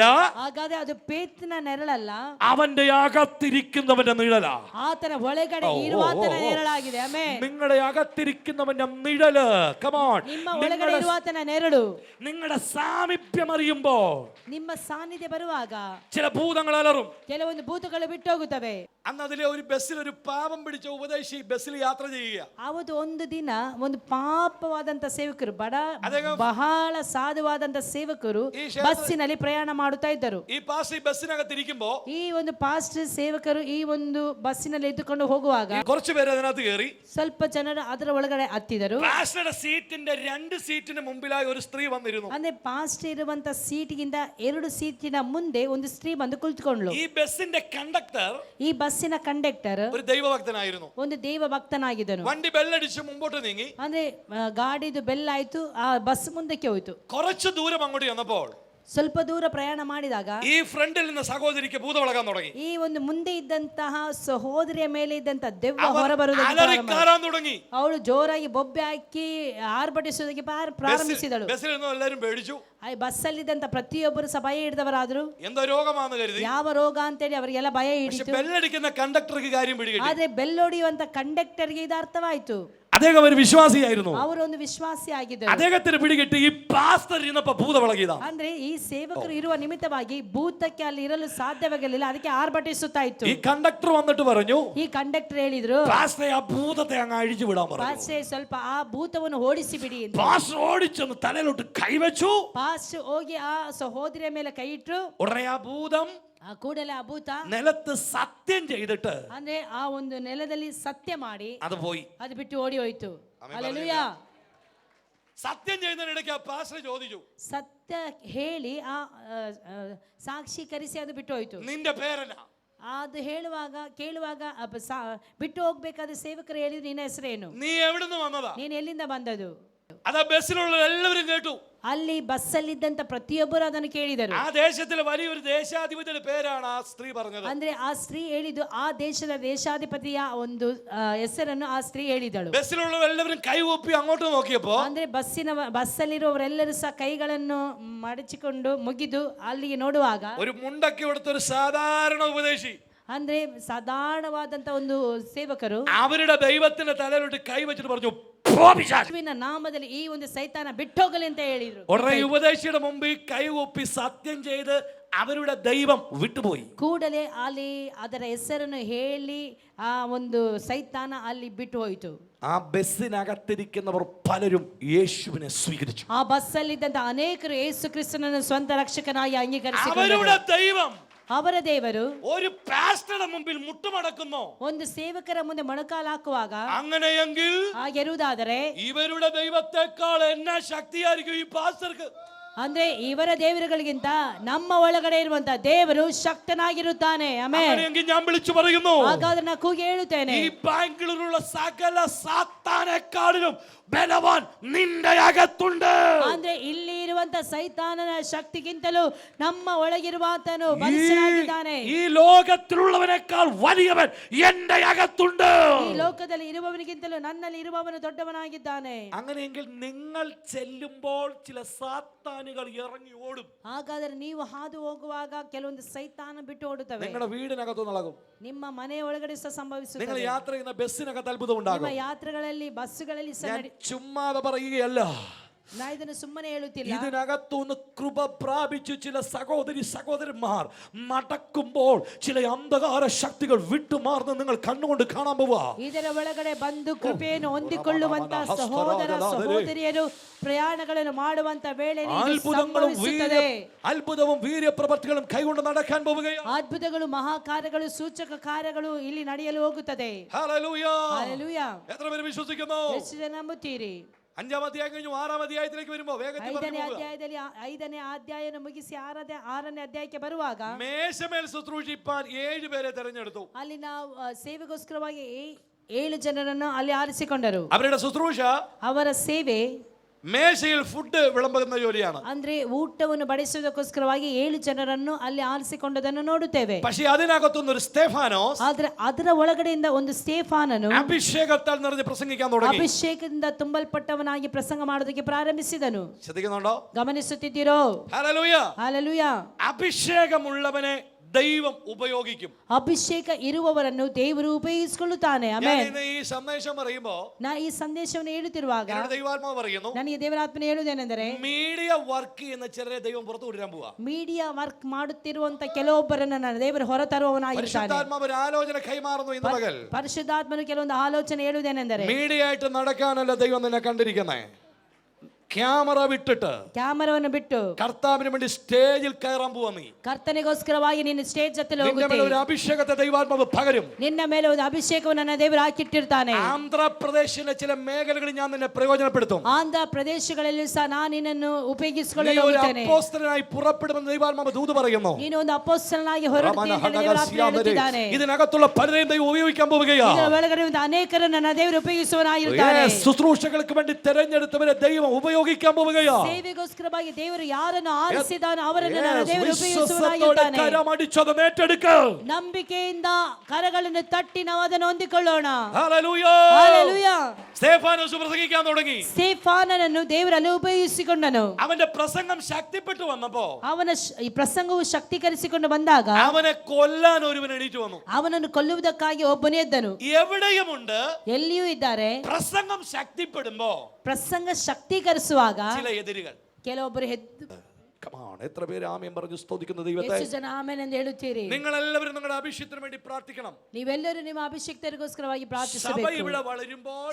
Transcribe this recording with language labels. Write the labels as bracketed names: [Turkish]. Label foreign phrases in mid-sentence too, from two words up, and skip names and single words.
[Kannada] ಹಾಗಾದ್ರೆ ಅದು ಪೇತ್ರನ ನೆರಳಲ್ಲ, [Malayalam] അവന്റെ അകത്തിരിക്കുന്നവന്റെ നിഴലാ. [Kannada] ಆತನ ಒಳಗಡೆ ಇರುವಾತನ ನೆರಳಾಗಿದೆ. ಆಮೆನ್. [Malayalam] നിങ്ങളുടെ അകത്തിരിക്കുന്നവന്റെ നിഴല്, കമോൺ, [Kannada] ನಿಮ್ಮ ಒಳಗಡೆ ಇರುವಾತನ ನೆರಳು. [Malayalam] നിങ്ങളുടെ സാമീപ്യം അറിയുമ്പോ [Kannada] ನಿಮ್ಮ ಸಾನ್ನಿಧ್ಯ ಬರುವಾಗ [Malayalam] ചില ഭൂതങ്ങൾ അലറും. [Kannada] ಕೆಲವೊಂದು ಭೂತಗಳು ಬಿಟ್ಟೋಗುತ್ತವೆ. [Malayalam] അന്ന് അതിലെ ഒരു ബസ്സിൽ ഒരു പാപം പിടിച്ച ഉപദേശി ബസ്സിൽ യാത്ര ചെയ്യുക. [Kannada] ಅವತ್ತು ಒಂದು ದಿನ ಒಂದು ಪಾಪವಾದಂತ ಸೇವಕರು, ಬಹಳ ಸಾಧುವಾದಂತ ಸೇವಕರು ಬಸ್ಸಿನಲ್ಲಿ ಪ್ರಯಾಣ ಮಾಡುತ್ತಾ ಇದ್ದರು. [Malayalam] ഈ പാസ്റ്റർ ബസ്സിനകത്തിരിക്കുമ്പോ [Kannada] ಈ ಒಂದು ಪಾಸ್ಟರ್ ಸೇವಕರು ಈ ಒಂದು ಬಸ್ಸಿನಲ್ಲಿ ಎದ್ದುಕೊಂಡು ಹೋಗುವಾಗ [Malayalam] കുറച്ചു പേര് അതിനകത്ത് കയറി. [Kannada] ಸ್ವಲ್ಪ ಜನರು ಅದರ ಒಳಗಡೆ ಹತ್ತಿದರು. [Malayalam] പാസ്റ്ററുടെ സീറ്റിന്റെ 2 സീറ്റിന് മുമ്പിലായി ഒരു സ്ത്രീ വന്നിരുന്നു. [Kannada] ಅಂದ್ರೆ ಪಾಸ್ಟರ್ ಇರುವಂತ ಸೀಟಿಗಿಂತ 2 ಸೀಟಿನ ಮುಂದೆ ಒಂದು ಸ್ತ್ರೀ ಬಂದು ಕುಳಿತುಕೊಂಡ್ಳು. [Malayalam] ഈ ബസ്സിന്റെ കണ്ടക്ടർ, [Kannada] ಈ ಬಸ್ಸಿನ ಕಂಡಕ್ಟರ್ [Malayalam] ഒരു ദൈവഭക്തനായിരുന്നു. [Kannada] ಒಂದು ದೇವ ಭಕ್ತನಾಗಿದ್ದನು. [Malayalam] വണ്ടി ബെല്ലടിച്ച് മുമ്പോട്ട് നീങ്ങി. [Kannada] ಅಂದ್ರೆ ಗಾಡಿದು ಬೆಲ್ ಆಯ್ತು, ಆ ಬಸ್ ಮುಂದಕ್ಕೆ ಹೋಯ್ತು. [Malayalam] കുറച്ച് ദൂരം അങ്ങോട്ട് ചെന്നപ്പോൾ [Kannada] ಸ್ವಲ್ಪ ದೂರ ಪ್ರಯಾಣ ಮಾಡಿದಾಗ [Malayalam] ഈ ഫ്രണ്ടിൽ നിന്ന് സഹോദരിക്ക് ഭൂതമിളകാൻ തുടങ്ങി. [Kannada] ಈ ಒಂದು ಮುಂದೆ ಇದ್ದಂತಹ ಸಹೋದರಿಯ ಮೇಲೆ ಇದ್ದಂತ ದೆವ್ವ ಹೊರಬರುವುದಕ್ಕೆ [Malayalam] തുടങ്ങി. [Kannada] ಅವಳು ಜೋರಾಗಿ ಬೊಬ್ಬೆ ಹಾಕಿ ಆರ್ಭಟಿಸುವುದಕ್ಕೆ ಪ್ರಾರಂಭಿಸಿದಳು. [Malayalam] ബസ്സിൽ നിന്ന് എല്ലാവരും പേടിച്ചു. [Kannada] ಬಸ್ಸಲ್ಲಿದ್ದಂತ ಪ್ರತಿಯೊಬ್ಬರು ಸಹ ಭಯ ಹಿಡಿದವರಾದ್ರು. [Malayalam] എന്തോ രോഗമാണെന്ന് കരുതി. [Kannada] ಯಾವ ರೋಗ ಅಂತೇಳಿ ಅವರಿಗೆಲ್ಲ ಭಯ ಹಿಡಿತು. [Malayalam] ബെല്ലടിക്കുന്ന കണ്ടക്ടർക്ക് കാര്യം പിടികിട്ടി. [Kannada] ಆದ್ರೆ ಬೆಲ್ ಹೊಡೆಯುವಂತ ಕಂಡಕ್ಟರ್ಗೆ ಇದು ಅರ್ಥವಾಯ್ತು. [Malayalam] അദ്ദേഹം ഒരു വിശ്വാസിയായിരുന്നു. [Kannada] ಅವರು ಒಂದು ವಿಶ್ವಾಸಿ ಆಗಿದ್ದರು. [Malayalam] അദ്ദേഹത്തിന് പിടികിട്ടി ഈ പാസ്റ്റർ ഇരുന്നപ്പോൾ ഭൂതമിളകിയതാ. [Kannada] ಅಂದ್ರೆ ಈ ಸೇವಕರು ಇರುವ ನಿಮಿತ್ತವಾಗಿ ಭೂತಕ್ಕೆ ಅಲ್ಲಿ ಇರಲು ಸಾಧ್ಯವಾಗಲಿಲ್ಲ, ಅದಕ್ಕೆ ಆರ್ಭಟಿಸುತ್ತಾ ಇತ್ತು. [Malayalam] ഈ കണ്ടക്ടർ വന്നിട്ട് പറഞ്ഞു, [Kannada] ಈ ಕಂಡಕ್ಟರ್ ಹೇಳಿದ್ರು, [Malayalam] പാസ്റ്ററെ ಆ ಭೂതത്തെ അങ്ങ് അഴിച്ചു വിടാൻ പറഞ്ഞു. [Kannada] ಪಾಸ್ಟರ್ ಸ್ವಲ್ಪ ಆ ಭೂತವನ್ನು ಓಡಿಸಿ ಬಿಡಿ ಅಂತ. [Malayalam] പാസ്റ്റർ ഓടിച്ചെന്ന് തലയിലോട്ട് കൈവച്ചു. [Kannada] ಪಾಸ್ಟರ್ ಹೋಗಿ ಆ ಸಹೋದರಿಯ ಮೇಲೆ ಕೈ ಇಟ್ಟರು. [Malayalam] ഉടനെ ആ ഭൂതം [Kannada] ಕೂಡಲೇ ಆ ಭೂತ [Malayalam] നിലത്ത് സത്യം ചെയ്തിട്ട് [Kannada] ಅಂದ್ರೆ ಆ ಒಂದು ನೆಲದಲ್ಲಿ ಸತ್ಯ ಮಾಡಿ [Malayalam] അത് പോയി. [Kannada] ಅದು ಬಿಟ್ಟು ಓಡಿ ಹೋಯ್ತು. ಹಲ್ಲೆಲೂಯ. [Malayalam] സത്യം ചെയ്യുന്നതിനിടയ്ക്ക് ആ പാസ്റ്റർ ചോദിച്ചു, [Kannada] ಸತ್ಯ ಹೇಳಿ ಆ ಸಾಕ್ಷೀಕರಿಸಿ ಅದು ಬಿಟ್ಟು ಹೋಯ್ತು. [Malayalam] നിന്റെ പേരല്ല. [Kannada] ಅದು ಹೇಳುವಾಗ ಕೇಳುವಾಗ ಬಿಟ್ಟು ಹೋಗ್ಬೇಕಾದ ಸೇವಕರು ಹೇಳಿದ್ರು, ನಿನ್ನ ಹೆಸರೇನು, [Malayalam] നീ എവിടുന്ന് വന്നതാ, [Kannada] ನೀನು ಎಲ್ಲಿಂದ ಬಂದದು. [Malayalam] അതാ ബസ്സിലുള്ള എല്ലാവരും കേട്ടു. [Kannada] ಅಲ್ಲಿ ಬಸ್ಸಲ್ಲಿದ್ದಂತ ಪ್ರತಿಯೊಬ್ಬರು ಅದನ್ನು ಕೇಳಿದರು. [Malayalam] ആ ദേശത്തിലെ വലിയൊരു ദേശാധിപതിയുടെ പേരാണ് ആ സ്ത്രീ പറഞ്ഞത്. [Kannada] ಅಂದ್ರೆ ಆ ಸ್ತ್ರೀ ಹೇಳಿದ್ದು ಆ ದೇಶದ ದೇಶಾಧಿಪತಿಯ ಒಂದು ಹೆಸರನ್ನು ಆ ಸ್ತ್ರೀ ಹೇಳಿದಳು. [Malayalam] ബസ്സിലുള്ള എല്ലാവരും കൈ ഒപ്പി അങ്ങോട്ട് നോക്കിയപ്പോ [Kannada] ಅಂದ್ರೆ ಬಸ್ಸಲ್ಲಿರುವವರೆಲ್ಲರೂ ಸಹ ಕೈಗಳನ್ನು ಮಡಚಿಕೊಂಡು ಮುಗಿದು ಅಲ್ಲಿಗೆ ನೋಡುವಾಗ [Malayalam] ഒരു മുണ്ടൊക്കെ എടുത്ത ഒരു സാധാരണ ഉപദേശി, [Kannada] ಅಂದ್ರೆ ಸಾಧಾರಣವಾದಂತ ಒಂದು ಸೇವಕರು [Malayalam] അവരുടെ ദൈവത്തിന്റെ തലയിലോട്ട് കൈ വെച്ചിട്ട് പറഞ്ഞു, [Kannada] ನಾಮದಲ್ಲಿ ಈ ಒಂದು ಸೈತಾನ ಬಿಟ್ಟೋಗಲಿ ಅಂತ ಹೇಳಿದ್ರು. [Malayalam] ഉടനെ ഉപദേശിയുടെ മുമ്പിൽ കൈ ഒപ്പി സത്യം ചെയ്ത് അവരുടെ ദൈവം വിട്ടുപോയി. [Kannada] ಕೂಡಲೇ ಅಲ್ಲಿ ಅದರ ಹೆಸರನ್ನು ಹೇಳಿ ಆ ಒಂದು ಸೈತಾನ ಅಲ್ಲಿ ಬಿಟ್ಟು ಹೋಯಿತು. [Malayalam] ആ ബസ്സിനകത്തിരിക്കുന്നവർ പലരും യേശുവിനെ സ്വീകരിച്ചു. [Kannada] ಆ ಬಸ್ಸಲ್ಲಿದ್ದಂತ ಅನೇಕರು ಯೇಸು ಕ್ರಿಸ್ತನನ್ನು ಸ್ವಂತ ರಕ್ಷಕನಾಗಿ ಅಂಗೀಕರಿಸಿಕೊಂಡರು. [Malayalam] അവരുടെ ദൈവം [Kannada] ಅವರ ದೇವರು [Malayalam] ഒരു പാസ്റ്ററുടെ മുമ്പിൽ മുട്ടുമടക്കുന്നു. [Kannada] ಒಂದು ಸೇವಕರ ಮುಂದೆ ಮೊಣಕಾಲು ಹಾಕುವಾಗ [Malayalam] അങ്ങനെയെങ്കിൽ [Kannada] ಹಾಗಿರುವುದಾದರೆ [Malayalam] ഇവരുടെ ദൈവത്തെക്കാൾ എന്നാ ശക്തിയായിരിക്കും ഈ പാസ്റ്റർക്ക്? [Kannada] ಅಂದ್ರೆ ಇವರ ದೇವರುಗಳಿಗಿಂತ ನಮ್ಮ ಒಳಗಡೆ ಇರುವಂತ ದೇವರು ಶಕ್ತನಾಗಿರುತ್ತಾನೆ. ಆಮೆನ್. [Malayalam] അങ്ങനെയെങ്കിൽ ഞാൻ വിളിച്ചു പറയുന്നു, [Kannada] ಹಾಗಾದ್ರೆ ನಾನು ಕೂಗಿ ಹೇಳುತ್ತೇನೆ, [Malayalam] ഈ ബാംഗ്ലൂരിലുള്ള സകല സാത്താനെക്കാളിലും ബലവാൻ നിന്റെ അകത്തുണ്ട്. [Kannada] ಅಂದ್ರೆ ಇಲ್ಲಿ ಇರುವಂತ ಸೈತಾನನ ಶಕ್ತಿಗಿಂತಲೂ ನಮ್ಮ ಒಳಗಿರುವಾತನು ಬಲಿಷ್ಠನಾಗಿದ್ದಾನೆ. [Malayalam] ഈ ലോകത്തിലുള്ളവനേക്കാൾ വലിയവൻ എന്റെ അകത്തുണ്ട്. [Kannada] ಈ ಲೋಕದಲ್ಲಿ ಇರುವವನಿಗಿಂತಲೂ ನನ್ನಲ್ಲಿ ಇರುವವನು ದೊಡ್ಡವನಾಗಿದ್ದಾನೆ. [Malayalam] അങ്ങനെയെങ്കിൽ നിങ്ങൾ ചെല്ലുമ്പോൾ ചില സാത്താനുകൾ ഇറങ്ങി ഓടും. [Kannada] ಹಾಗಾದ್ರೆ ನೀವು ಹಾದು ಹೋಗುವಾಗ ಕೆಲವೊಂದು ಸೈತಾನ ಬಿಟ್ಟು ಓಡುತ್ತವೆ. [Malayalam] നിങ്ങളുടെ വീടിനകത്ത് നടക്കും, [Kannada] ನಿಮ್ಮ ಮನೆ ಒಳಗಡೆ ಸಹ ಸಂಭವಿಸುತ್ತದೆ. [Malayalam] നിങ്ങൾ യാത്ര ചെയ്യുന്ന ബസ്സിനകത്ത് അത്ഭുതം ഉണ്ടാകും. [Kannada] ನಿಮ್ಮ ಯಾತ್ರೆಗಳಲ್ಲಿ ಬಸ್ಸುಗಳಲ್ಲಿ ಸಹ [Malayalam] ചുമ്മാതെ പറയുകയല്ല, [Kannada] ನಾ ಇದನ್ನು ಸುಮ್ಮನೆ ಹೇಳುತ್ತಿಲ್ಲ. [Malayalam] ഇതിനകത്തുനിന്ന് കൃപ പ്രാപിച്ചു ചില സഹോദരന്മാർ നടക്കുമ്പോൾ ചില അന്ധകാര ശക്തികൾ വിട്ടുമാറുന്ന നിങ്ങൾ കണ്ണുകൊണ്ട് കാണാൻ പോവാ. [Kannada] ಇದರ ಒಳಗಡೆ ಬಂದು ಕೃಪೆಯನ್ನು ಹೊಂದಿಕೊಳ್ಳುವಂತ ಸಹೋದರ ಸಹೋದರಿಯರು ಪ್ರಯಾಣಗಳನ್ನು ಮಾಡುವಂತ ವೇಳೆ [Malayalam] അത്ഭുതവും വീര്യപ്രവർത്തികളും കൈകൊണ്ട് നടക്കാൻ പോവുകയാണ്. [Kannada] ಅದ್ಭುತಗಳು ಮಹಾಕಾರ್ಯಗಳು ಸೂಚಕ ಕಾರ್ಯಗಳು ಇಲ್ಲಿ ನಡೆಯಲು ಹೋಗುತ್ತದೆ. [Malayalam] ഹല്ലേലൂയ. [Kannada] ಹಲ್ಲೆಲೂಯ. [Malayalam] എത്ര പേര് വിശ്വസിക്കുന്നു? [Kannada] ಎಷ್ಟು ಜನ ನಂಬುತ್ತೀರಿ? [Malayalam] 5ാം അധ്യായം കഴിഞ്ഞു 6ാം അധ്യായത്തിലേക്ക് വരുമ്പോൾ വേഗത്തിൽ പറഞ്ഞു പോവുക. [Kannada] 5ನೇ ಅಧ್ಯಾಯನ ಮುಗಿಸಿ 6ನೇ ಅಧ್ಯಾಯಕ್ಕೆ ಬರುವಾಗ [Malayalam] മേശമേൽ ശുശ്രൂഷിപ്പാൻ 7 പേരെ തെരഞ്ഞെടുത്തു. [Kannada] ಅಲ್ಲಿ ನಾವು ಸೇವೆಗೋಸ್ಕರವಾಗಿ 7 ಜನರನ್ನು ಅಲ್ಲಿ ಆರಿಸಿಕೊಂಡರು. [Malayalam] അവരുടെ ശുശ്രൂഷ, [Kannada] ಅವರ ಸೇವೆ [Malayalam] മേശയിൽ ഫുഡ് വിളമ്പുന്ന ജോലിയാണ്. [Kannada] ಅಂದ್ರೆ ಊಟವನ್ನು ಬಡಿಸುವುದಕ್ಕೋಸ್ಕರವಾಗಿ 7 ಜನರನ್ನು ಅಲ್ಲಿ ಆರಿಸಿಕೊಂಡದನ್ನು ನೋಡುತ್ತೇವೆ. [Malayalam] പക്ഷേ അതിനകത്തുനിന്ന് ഒരു സ്തെഫാനോസ്, [Kannada] ಆದ್ರೆ ಅದರ ಒಳಗಡೆಯಿಂದ ಒಂದು ಸ್ಟೇಫಾನನು [Malayalam] അഭിഷേകത്താൽ നിറഞ്ഞ് പ്രസംഗിക്കാൻ തുടങ്ങി. [Kannada] ಅಭಿಷೇಕದಿಂದ ತುಂಬಲ್ಪಟ್ಟವನಾಗಿ ಪ್ರಸಂಗ ಮಾಡೋದಕ್ಕೆ ಪ್ರಾರಂಭಿಸಿದನು. [Malayalam] ശ്രദ്ധിക്കുന്നുണ്ടോ? [Kannada] ಗಮನಿಸುತ್ತಿದ್ದೀರೋ? [Malayalam] ഹല്ലേലൂയ. [Kannada] ಹಲ್ಲೆಲೂಯ. [Malayalam] അഭിഷേകമുള്ളവനെ ദൈവം ഉപയോഗിക്കും. [Kannada] ಅಭಿಷೇಕ ಇರುವವರನ್ನು ದೇವರು ಉಪಯೋಗಿಸಿಕೊಳ್ಳುತ್ತಾನೆ. ಆಮೆನ್. [Malayalam] ഈ സന്ദേശം പറയുമ്പോൾ [Kannada] ನಾ ಈ ಸಂದೇಶವನ್ನು ಹೇಳುತ್ತಿರುವಾಗ [Malayalam] ദൈവാത്മാവ് പറയുന്നു, [Kannada] ನನಗೆ ದೇವರಾತ್ಮನೆ ಹೇಳುವುದೇನೆಂದರೆ [English] media work [Malayalam] ചെയ്യുന്ന ചിലരെ ദൈവം പുറത്തു കൊണ്ടുവരാൻ പോവാ. [English] media work [Kannada] ಮಾಡುತ್ತಿರುವಂತ ಕೆಲವೊಬ್ಬರನ್ನು ನನ್ನ ದೇವರು ಹೊರತರುವವನಾಗಿದ್ದಾನೆ. [Malayalam] പരിശുദ്ധാത്മാവ് ഒരു ആലോചന കൈമാറുന്നു ഇന്ന് പകൽ. [Kannada] ಪರಿಶುದ್ಧಾತ್ಮನು ಕೆಲವೊಂದು ಆಲೋಚನೆ ಹೇಳುವುದೇನೆಂದರೆ, [Malayalam] മീഡിയ ആയിട്ട് നടക്കാനല്ല ദൈവം നിന്നെ കണ്ടിരിക്കുന്നേ, ക്യാമറ വിട്ടിട്ട് [Kannada] ಕ್ಯಾಮರಾವನ್ನು ಬಿಟ್ಟು [Malayalam] കർത്താവിന് വേണ്ടി സ്റ്റേജിൽ കയറാൻ പോവാ. നീ [Kannada] ಕರ್ತನಿಗೋಸ್ಕರವಾಗಿ ನಿನ್ನ ಸ್ಟೇಜ್ ಹತ್ತಲು ಹೋಗುತ್ತೆ. [Malayalam] ഒരു അഭിഷേകത്തെ ദൈവാത്മാവ് പകരും. [Kannada] ನಿನ್ನ ಮೇಲೆ ಒಂದು ಅಭಿಷೇಕವನ್ನು ನನ್ನ ದೇವರು ಹಾಕಿಟ್ಟಿರ್ತಾನೆ. [Malayalam] ആന്ധ്രാപ്രദേശിലെ ചില മേഖലകളിൽ ഞാൻ നിന്നെ പ്രയോജനപ്പെടുത്തും. [Kannada] ಆಂಧ್ರ ಪ್ರದೇಶಗಳಲ್ಲಿ ಸಹ ನಾನು ನಿನ್ನನ್ನು ಉಪಯೋಗಿಸಿಕೊಳ್ಳಲು ಹೋಗುತ್ತೇನೆ. [Malayalam] അപ്പോസ്തലനായി പുറപ്പെടുമെന്ന് ദൈവാത്മാവ് ദൂത് പറയുന്നു. [Kannada] ನೀನು ಒಂದು ಅಪೊಸ್ತಲನಾಗಿ ಹೊರಡುತ್ತೀಯ ಎಂದು ದೇವರಾತ್ಮನು ಹೇಳುತ್ತಿದ್ದಾನೆ. [Malayalam] ഇതിനകത്തുള്ള പലരെയും ദൈവം ഉപയോഗിക്കാൻ പോവുകയാണ്. [Kannada] ಇದರ ಒಳಗಡೆ ಒಂದು ಅನೇಕರನ್ನು ನನ್ನ ದೇವರು ಉಪಯೋಗಿಸುವವನಾಗಿರುತ್ತಾನೆ. [Malayalam] ശുശ്രൂഷകൾക്ക് വേണ്ടി തെരഞ്ഞെടുത്തവരെ ദൈവം ഉപയോഗിക്കാൻ പോവുകയാണ്. [Kannada] ಸೇವೆಗೋಸ್ಕರವಾಗಿ ದೇವರು ಯಾರನ್ನು ಆರಿಸಿದಾನೋ ಅವರನ್ನು ನನ್ನ ದೇವರು ಉಪಯೋಗಿಸುವವನಾಗಿರುತ್ತಾನೆ. [Malayalam] കരമടിച്ചത് ഏറ്റെടുക്ക. [Kannada] ನಂಬಿಕೆಯಿಂದ ಕರಗಳನ್ನು ತಟ್ಟಿ ನಾವು ಅದನ್ನು ಹೊಂದಿಕೊಳ್ಳೋಣ. [Malayalam] ഹല്ലേലൂയ. [Kannada] ಹಲ್ಲೆಲೂಯ. [Malayalam] സ്തെഫാനോസ് പ്രസംഗിക്കാൻ തുടങ്ങി. [Kannada] ಸ್ಟೇಫಾನನನ್ನು ದೇವರಲ್ಲಿ ಉಪಯೋಗಿಸಿಕೊಂಡನು. [Malayalam] അവന്റെ പ്രസംഗം ശക്തിപ്പെട്ടു വന്നപ്പോ [Kannada] ಅವನ ಈ ಪ್ರಸಂಗವು ಶಕ್ತೀಕರಿಸಿಕೊಂಡು ಬಂದಾಗ [Malayalam] അവനെ കൊല്ലാൻ ഒരുവൻ എണീറ്റു വന്നു. [Kannada] ಅವನನ್ನು ಕೊಲ್ಲುವುದಕ್ಕಾಗಿ ಒಬ್ಬನೇ ಎದ್ದನು. [Malayalam] എവിടെയുമുണ്ട് [Kannada] ಎಲ್ಲಿಯೂ ಇದ್ದಾರೆ. [Malayalam] പ്രസംഗം ശക്തിപ്പെടുമ്പോ [Kannada] ಪ್ರಸಂಗ ಶಕ್ತೀಕರಿಸುವಾಗ [Malayalam] ചില എതിരുകൾ. [Kannada] ಕೆಲವೊಬ್ಬರು ಎದ್ದು [Malayalam] എത്ര പേര് ആമേൻ പറഞ്ഞു സ്തുതിക്കുന്ന ദൈവത്തെ? [Kannada] ಎಷ್ಟು ಜನ ಆಮೆನ್ ಎಂದು ಹೇಳುತ್ತೀರಿ? [Malayalam] നിങ്ങൾ എല്ലാവരും നിങ്ങളുടെ അഭിഷേകത്തിന് വേണ്ടി പ്രാർത്ഥിക്കണം. [Kannada] ನೀವೆಲ್ಲರೂ ನಿಮ್ಮ ಅಭಿಷೇಕರಿಗೋಸ್ಕರವಾಗಿ [Malayalam] സഭ [Kannada] ಪ್ರಾರ್ಥಿಸಬೇಕು. [Malayalam] ഇവിടെ വളരുമ്പോൾ